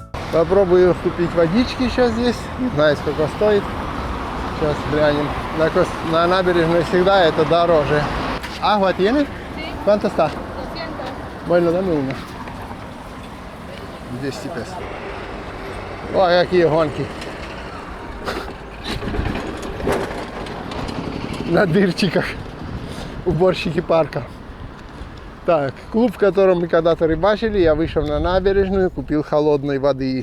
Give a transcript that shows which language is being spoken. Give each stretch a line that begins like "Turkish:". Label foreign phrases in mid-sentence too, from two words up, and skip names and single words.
Russian: Попробую купить водички сейчас здесь. Не знаю, сколько стоит. Сейчас глянем. На набережной всегда это дороже.
Spanish: Agua tiene? Sí, ¿Cuánto está? 200. Bueno, dame uno. 200 песо.
Russian: Ой, какие гонки. На дырчиках. Уборщики парка. Так, клуб, в котором мы когда-то рыбачили, я вышел на набережную, купил холодной воды.